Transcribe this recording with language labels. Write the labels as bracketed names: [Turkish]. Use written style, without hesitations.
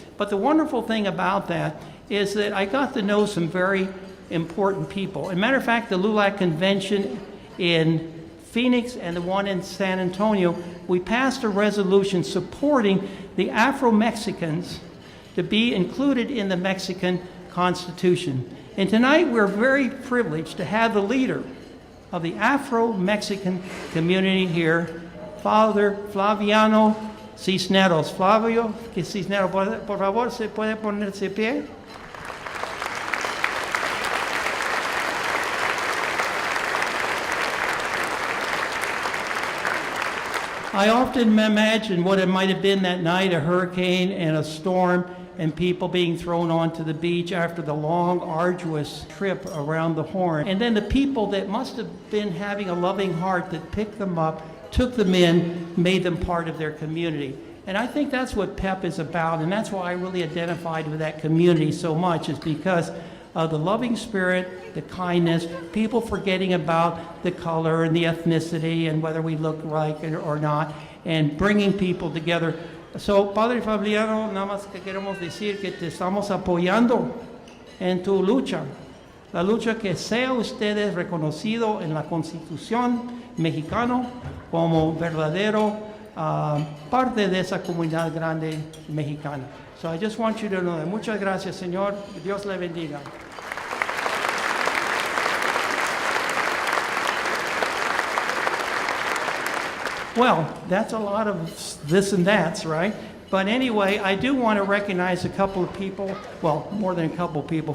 [English] But the wonderful thing about that is that I got to know some very important people. As a matter of fact, the LULAC convention in Phoenix and the one in San Antonio, we passed a resolution supporting the Afro-Mexicans to be included in the Mexican Constitution. And tonight we're very privileged to have the leader of the Afro-Mexican community here, Father Flaviano Cisneros. [Spanish] Flavio Cisneros, por favor, ¿se puede ponerse de pie? [English] I often imagine what it might have been that night, a hurricane and a storm, and people being thrown onto the beach after the long, arduous trip around the Horn. And then the people that must have been having a loving heart that picked them up, took them in, made them part of their community. And I think that's what PEP is about, and that's why I really identified with that community so much, is because of the loving spirit, the kindness, people forgetting about the color and the ethnicity and whether we look like it or not, and bringing people together. [Spanish] So, Padre Fabiano, nada más que queremos decir que te estamos apoyando en tu lucha. La lucha que sea ustedes reconocido en la Constitución mexicana como verdadero parte de esa comunidad grande mexicana. [English] So I just want you to know that. [Spanish] Muchas gracias, Señor. Dios le bendiga. [English] Well, that's a lot of this and that's, right? But anyway, I do want to recognize a couple of people, well, more than a couple of people.